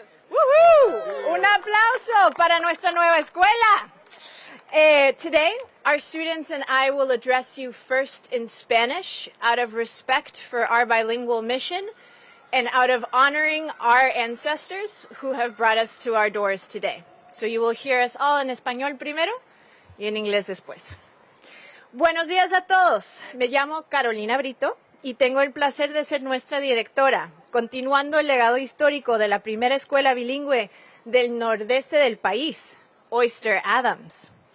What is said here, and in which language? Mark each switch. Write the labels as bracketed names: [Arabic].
[Spanish] ¡Woohoo! Un aplauso para nuestra nueva escuela. [English] Today, our students and I will address you first in Spanish out of respect for our bilingual mission and out of honoring our ancestors who have brought us to our doors today. So you will hear us all [Spanish] en español primero y en inglés después. Buenos días a todos. Me llamo Carolina Brito y tengo el placer de ser nuestra directora, continuando el legado histórico de la primera escuela bilingüe del nordeste del país, Oyster-Adams.